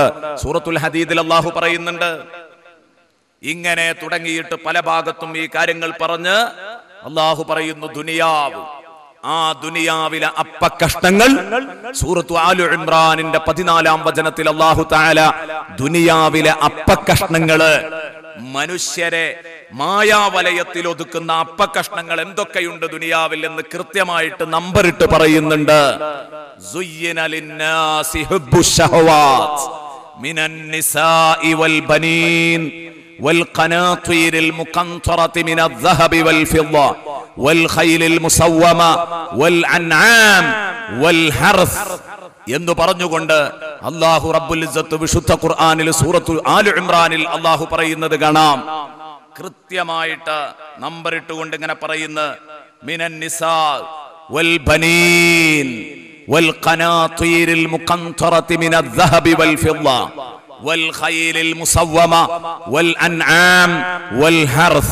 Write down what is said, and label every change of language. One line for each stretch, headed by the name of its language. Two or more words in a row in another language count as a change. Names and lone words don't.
Malayalam: സൂറത്തുൽ ഹദീദിൽ അല്ലാഹു പറയുന്നുണ്ട്. ഇങ്ങനെ തുടങ്ങിയിട്ട് പല ഭാഗത്തും ഈ കാര്യങ്ങൾ പറഞ്ഞ് അല്ലാഹു പറയുന്നു, ദുനിയാവ്, ആ ദുനിയാവിലെ അപ്പക്കഷ്ണങ്ങൾ സൂറത്തു ആലു ഇംറാനിന്റെ 14-ാം വചനത്തിൽ
Arabic: الله تعالى
Malayalam: ദുനിയാവിലെ അപ്പക്കഷ്ണങ്ങള്, മനുഷ്യരെ മായാവലയത്തിൽ ഒതുക്കുന്ന അപ്പക്കഷ്ണങ്ങൾ എന്തൊക്കെയുണ്ട് ദുനിയാവിൽ എന്ന് കൃത്യമായിട്ട് നമ്പറിട്ട് പറയുന്നുണ്ട്.
Arabic: زين للناس حب الشهوات من النساء والبنين والقناطير المقنطرة من الذهب والفضة والخيل المسومة والأنعام والحرث
Malayalam: എന്ന് പറഞ്ഞുകൊണ്ട് അല്ലാഹു റബ്ബുൽ ഇസ്സത്ത് വിശുദ്ധ ഖുർആനിൽ സൂറത്തു ആലു ഇംറാനിൽ അല്ലാഹു പറയുന്നത് കാണാം. കൃത്യമായിട്ട് നമ്പർ ഇട്ടുകൊണ്ട് ഇങ്ങനെ പറയുന്ന
Arabic: من النساء والبنين والقناطير المقنطرة من الذهب والفضة والخيل المسومة والأنعام والحرث.